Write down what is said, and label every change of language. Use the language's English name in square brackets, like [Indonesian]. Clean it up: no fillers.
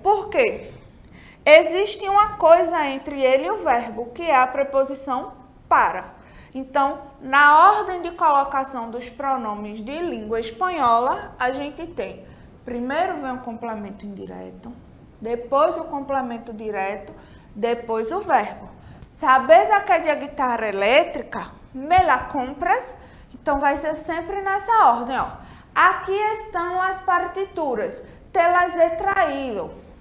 [Portuguese] Porque existe uma coisa entre ele e o verbo, que é a preposição para. Então, na ordem de colocação dos pronomes de língua espanhola, a gente tem, primeiro vem o complemento indireto, depois o complemento direto, depois o verbo. [Spanish] ¿Sabes aquella guitarra elétrica? Me la compras? [Portuguese] Então, vai ser sempre nessa ordem, ó. Aqui estão as partituras, [Spanish] te las he traído.